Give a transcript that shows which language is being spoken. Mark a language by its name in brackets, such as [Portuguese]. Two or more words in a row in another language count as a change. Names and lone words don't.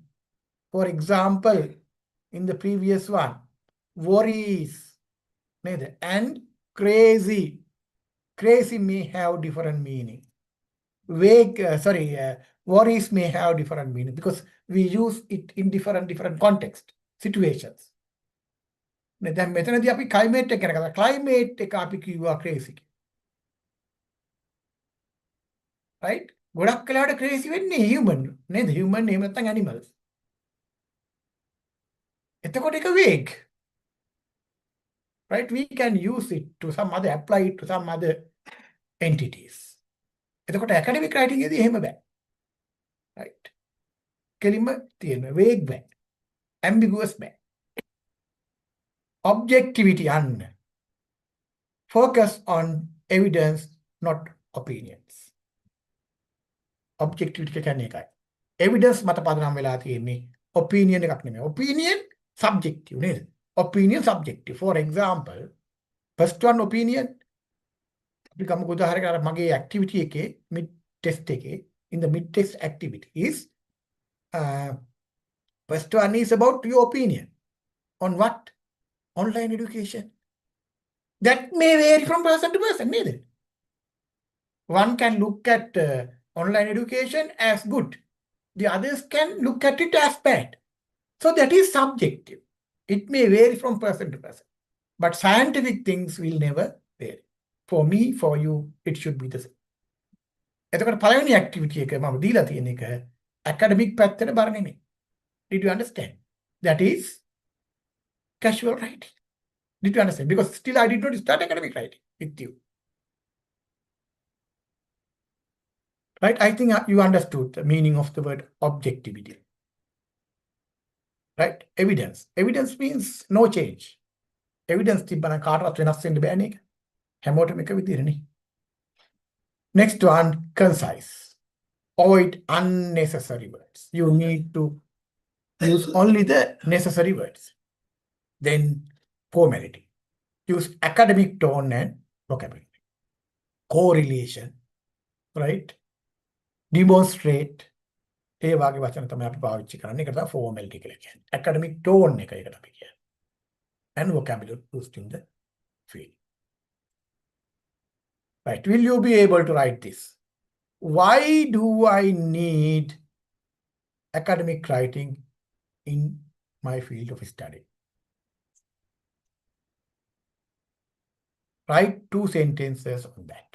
[English] For example, in the previous one, worries and crazy. Crazy may have different meaning. Worries may have different meaning because we use it in different context, situations. [Sinhala] දැන් මෙතනදී අපි climate එක ගැන කතා climate එක අපි කිව්වා crazy. Right? ගොඩක් වෙලාවට crazy වෙන්නේ human නේද? Human එහෙම නැත්නම් animals. එතකොට ඒක vague. [English] Right? We can use it to some other, apply it to some other entities. [Sinhala] එතකොට [English] academic writing [Sinhala] එකේදී එහෙම බෑ. Right? කෙලින්ම තියෙනවා vague බෑ. Ambiguous බෑ. [English] Objectivity and focus on evidence, not opinions. [Sinhala] Objectivity කියන්නේ එකයි. Evidence මත පදනම් වෙලා තියෙන්නේ opinion එකක් නෙමෙයි. [English] Opinion subjective නේද? Opinion subjective. For example, first one opinion. [Sinhala] අපි ගමුකෝ උදාහරණයක් මගේ [English] activity එකේ mid test එකේ in the mid test activity is first one is about your opinion on what? Online education. That may vary from person to person, neither. One can look at online education as good. The others can look at it as bad. So that is subjective. It may vary from person to person. But scientific things will never vary. For me, for you, it should be the same. [Sinhala] එතකොට පළවෙනි activity එක මම දීලා තියෙන එක academic පැත්තට බර නෙමෙයි. [English] Did you understand? That is casual writing. Did you understand? Because still I did not start academic writing with you. Right? I think you understood the meaning of the word objectivity. Right? Evidence. Evidence means no change. [Sinhala] evidence තිබ්බනම් කාටවත් වෙනස් වෙන්න බෑනේ ඒක. හැමෝටම එක විදිහනේ. [English] Next one, concise. Avoid unnecessary words. You need to use only the necessary words. Then formality. Use academic tone and vocabulary. Correlation, right? Demonstrate. [Sinhala] ඒ වගේ වචන තමයි අපි පාවිච්චි කරන්නේ. ඒකට තමයි formality කියලා කියන්නේ. [English] Academic tone [Sinhala] එක ඒකට අපි කියන්නේ. [English] And vocabulary used in the field. Right. Will you be able to write this? Why do I need academic writing in my field of study? Write 2 sentences on that.